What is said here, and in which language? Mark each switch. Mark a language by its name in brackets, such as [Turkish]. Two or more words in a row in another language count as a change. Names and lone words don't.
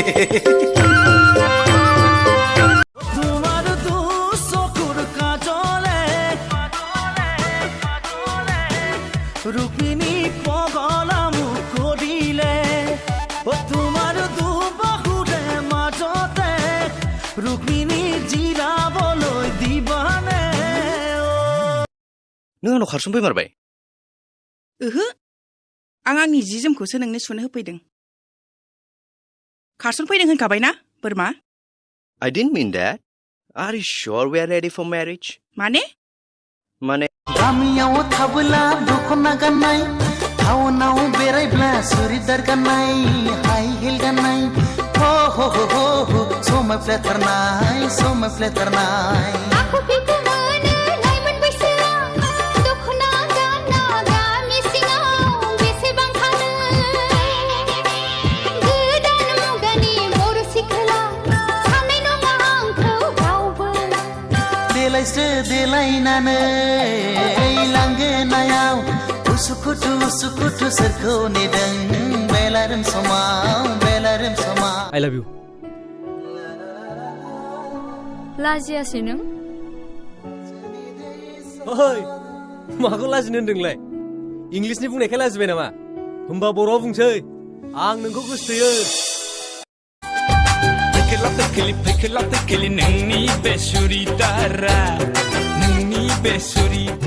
[Assamese] ৰুক্মিণী পগলা মুখ দিলে তোমার দু বাহুরে মাজতে ৰুক্মিণী জিৰাবলৈ দিবানে [Bodo] नों आंनाव खारसन फैमारबाय ओहो आं आंनि जि जोमखौसो नोंनो सुनो होफैदों खारसन फैदों होनखाबाय ना बोरमा [English] I didn't mean that. Are you sure we are ready for marriage? [Bodo] माने गामियाव थाबोला दखना गाननाय टाउनाव बेरायब्ला सुरिदार गाननाय [English] high heel [Bodo] गाननाय हो हो हो हो हो समायफ्लेथारनाय आखु फिखु मोनो लाइमोन बैसोआ दखना गाना गामि सिङाव बेसेबां थानो गोदान मुगानि बर' सिख्ला साननाय नङा आंखौ रावबो देलायस्रो देलायनानै लांगोनायाव उसुखुथु सोरखौ नेदों बेलारोम समाव [English] I love you. [Bodo] लाजियासै नों ओइ माखौ लाजिनो होनदोंलाय इंलिसनि बुंनायखाय लाजिबाय नामा होमबा बर'आव बुंसै आं नोंखौ गोसोथोयो फैखोला फैखोलि नोंनि बे सुरिदारा नोंनि बे सुरि